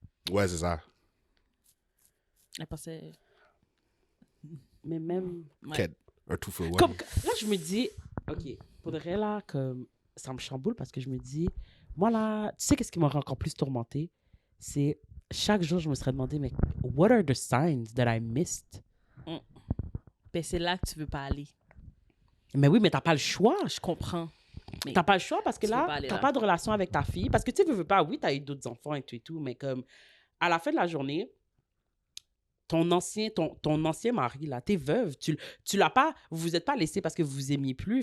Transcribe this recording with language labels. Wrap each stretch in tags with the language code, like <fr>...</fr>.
<fr>Ouais, c'est ça. Elle pensait... Mais même... Ouais. Un tout for one. Comme, là, je me dis... OK, pour de vrai, là, comme... Ça me chamboule parce que je me dis... Moi, là, tu sais qu'est-ce qui m'aurait encore plus tourmentée? C'est... Chaque jour, je me serais demandé, mais...</fr> <en>What are the signs that I missed?</en> <fr>Ben, c'est là que tu veux pas aller. Mais oui, mais t'as pas le choix. Je comprends. Mais T'as pas le choix parce que tu veux là, pas aller t'as là. pas de relation avec ta fille. Parce que tu veux pas, oui, t'as eu d'autres enfants et tout, mais comme, à la fin de la journée, ton ancien mari, là, t'es veuve, tu l'as pas, vous vous êtes pas laissé parce que vous vous aimiez plus.</fr>